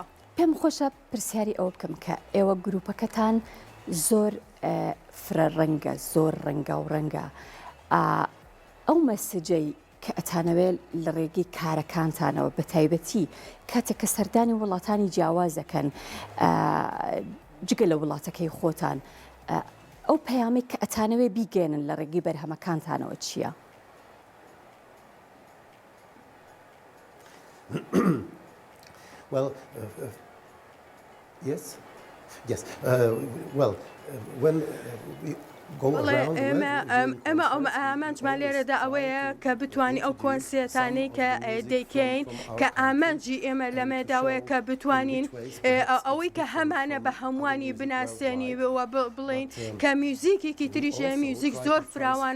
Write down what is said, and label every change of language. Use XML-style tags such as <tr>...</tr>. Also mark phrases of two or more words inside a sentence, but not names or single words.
<ckb>پێم خۆشە پرسیاری ئەوە بکەم کە ئێوە گروپەکەتان زۆر فرە ڕەنگە زۆر ڕەنگە و ڕەنگە ئەو مەسجەی کە ئەتانەوێت لە ڕێگەی کارەکانتانەوە بە تایبەتی کاتێک کە سەردانی وڵاتانی جیاوازەکەن جگە لە وڵاتەکەی خۆتان ئەو پەیامی کە ئەتانەوێ بیگەێنن لە ڕێگەی بەرهەمەکانتانەوە چییە؟</ckb> <en>Well, yes. Well, when we</en> <ckb>ئەمە ئامانجمان لێرەدا ئەوەیە کە بتوانانی ئەو کۆنسێتانەی کە دەیکەین کە ئامانجی ئێمە لە مێداوەیە کە بتوانین ئەوەی کە هەمانە بە هەمووانی بناسیێنی وە بڵین کە میوزیکێکی تریژە میوزیک زۆر فراوانە</ckb>